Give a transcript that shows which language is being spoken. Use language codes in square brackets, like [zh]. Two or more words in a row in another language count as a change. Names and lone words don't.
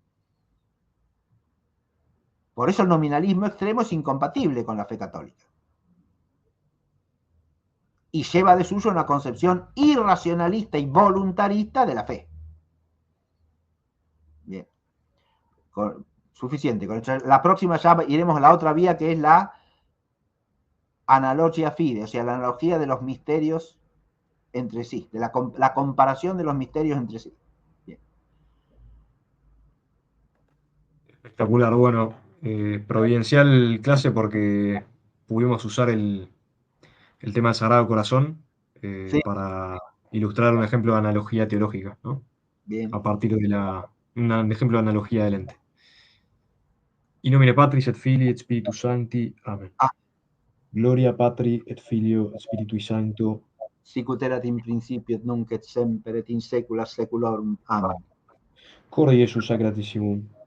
[es] Por eso el nominalismo extremo es incompatible con la fe católica. Y lleva de suyo una concepción irracionalista y voluntarista de la fe. Bien. Suficiente. La próxima ya iremos a la otra vía, que es la [la] analogia fide, [es] o sea, la analogía de los misterios entre sí, de la comparación de los misterios entre sí. Bien. Espectacular, bueno, providencial clase porque pudimos usar el tema del Sagrado Corazón Sí, para ilustrar un ejemplo de analogía teológica, ¿no? bien. A partir de un ejemplo de analogía del ente. [la] In nomine Patris et Filii et Spiritus Sancti. Amen. Ah, Gloria Patri et Filio et Spiritui Sancto. sicut erat in principio et nunc et semper et in saecula saeculorum. Amen. Corde Iesus Sacratissimum.